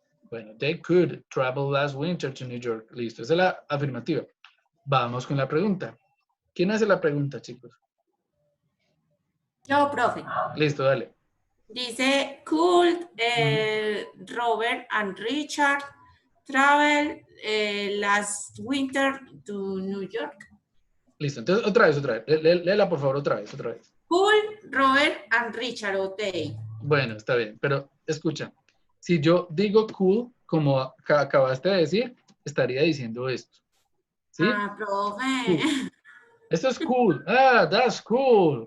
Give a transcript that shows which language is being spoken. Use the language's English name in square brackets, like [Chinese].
[English] Bueno, they could travel last winter to New York. [Spanish] Listo, esa es la afirmativa. Vamos con la pregunta. ¿Quién hace la pregunta, chicos? Yo, profe. Listo, dale. Dice, [English] could Robert and Richard travel last winter to New York? [Spanish] Listo, entonces otra vez. Léela por favor otra vez. [English] Could Robert and Richard, ok. [Spanish] Bueno, está bien, pero escucha. Si yo digo cool, como acabaste de decir, estaría diciendo esto. ¿Sí? Ah, profe. [English] Cool. [Spanish] Esto es [English] cool. Ah, that's cool.